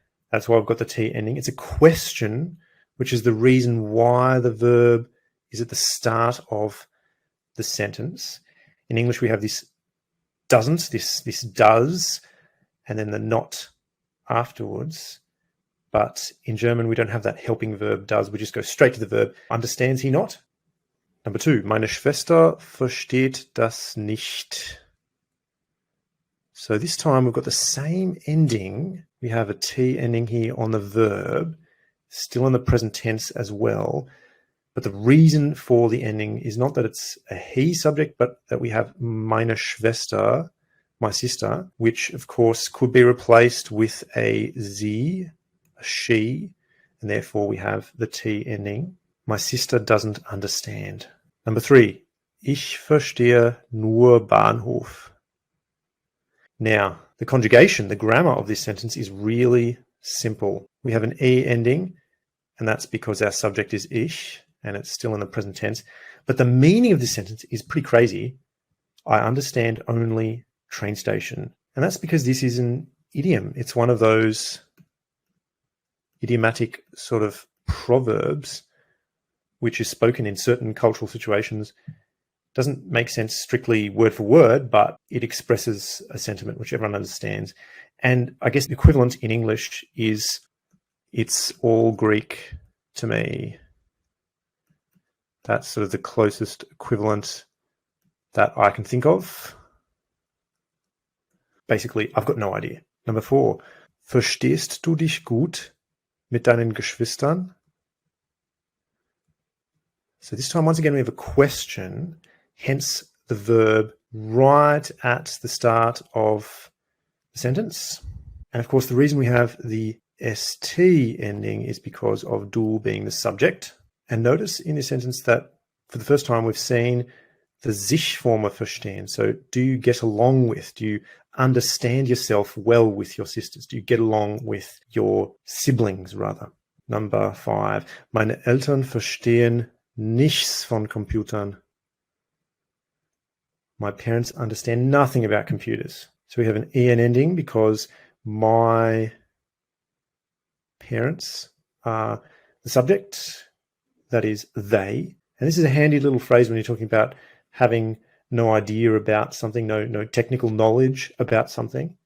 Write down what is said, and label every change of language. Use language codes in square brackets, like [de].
[en] That's why I've got the T ending. It's a question, which is the reason why the verb is at the start of the sentence. In English, we have this doesn't, this does, and then the not afterwards. But in German, we don't have that helping verb does. We just go straight to the verb. Understands he not? Number 2, [de] meine Schwester versteht das nicht. [en] So this time we've got the same ending. We have a T ending here on the verb, still in the present tense as well. But the reason for the ending is not that it's a he subject, but that we have [de] meine Schwester, [en] my sister, which of course could be replaced with a sie, a she, and therefore we have the T ending. My sister doesn't understand. Number 3, [de] ich verstehe nur Bahnhof. [en] Now, the conjugation, the grammar of this sentence is really simple. We have an E ending, and that's because our subject is ich, and it's still in the present tense. But the meaning of this sentence is pretty crazy. I understand only train station. And that's because this is an idiom. It's one of those idiomatic sort of proverbs which is spoken in certain cultural situations. Doesn't make sense strictly word for word, but it expresses a sentiment which everyone understands. And I guess the equivalent in English is it's all Greek to me. That's sort of the closest equivalent that I can think of. Basically, I've got no idea. Number 4, [de] verstehst du dich gut mit deinen Geschwistern? [en] So this time, once again, we have a question, hence the verb right at the start of the sentence. And of course, the reason we have the st ending is because of du being the subject. And notice in this sentence that for the first time, we've seen the sich form of verstehen. So do you get along with, do you understand yourself well with your sisters? Do you get along with your siblings, rather? Number 5, [de] meine Eltern verstehen nichts von Computern. [en] My parents understand nothing about computers. So we have an en ending because my parents are the subject, that is they. And this is a handy little phrase when you're talking about having no idea about something, no technical knowledge about something.